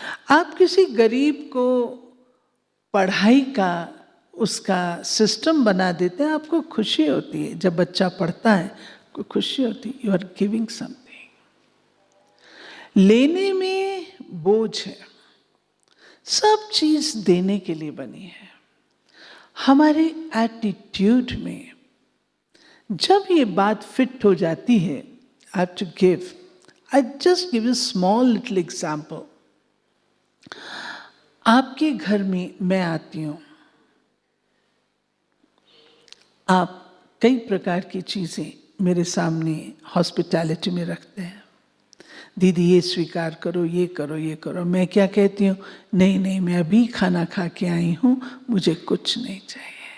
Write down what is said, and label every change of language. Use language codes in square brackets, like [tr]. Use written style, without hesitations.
[hi] आप किसी गरीब को पढ़ाई का उसका सिस्टम बना देते हैं, आपको खुशी होती है। जब बच्चा पढ़ता है आपको खुशी होती है, [en] You are giving something. [hi] लेने में बोझ है, सब चीज देने के लिए बनी है। हमारे एटीट्यूड में जब ये बात फिट हो जाती है, [en] I have to give. I just give a small little example. [hi] आपके घर में मैं आती हूँ, आप कई प्रकार की चीज़ें मेरे सामने हॉस्पिटैलिटी में रखते हैं। दीदी ये स्वीकार करो, ये करो, ये करो। मैं क्या कहती हूँ, नहीं नहीं, मैं अभी खाना खा के आई हूँ, मुझे कुछ नहीं चाहिए।